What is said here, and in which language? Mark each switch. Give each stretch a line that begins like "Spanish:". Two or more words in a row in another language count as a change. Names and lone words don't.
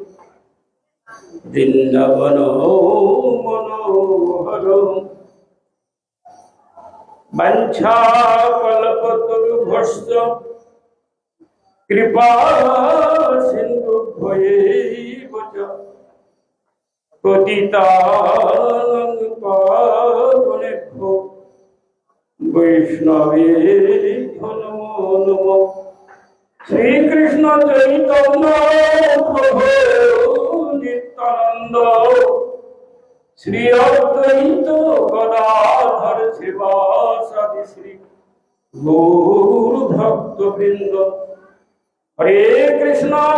Sanskrit: বৃন্দাবন মনোহর বাঞ্ছা কল্পতরুভ্যশ্চ কৃপা সিন্ধু ভয়েব চ পতিতানাং পাবনেভ্যো বৈষ্ণবেভ্যো নমো নমঃ শ্রীকৃষ্ণ চৈতন্য প্রভু নিত্যানন্দ শ্রী অদ্বৈত গদাধর শিবাসাদি শ্রী গৌর ভক্ত বৃন্দ হরে কৃষ্ণ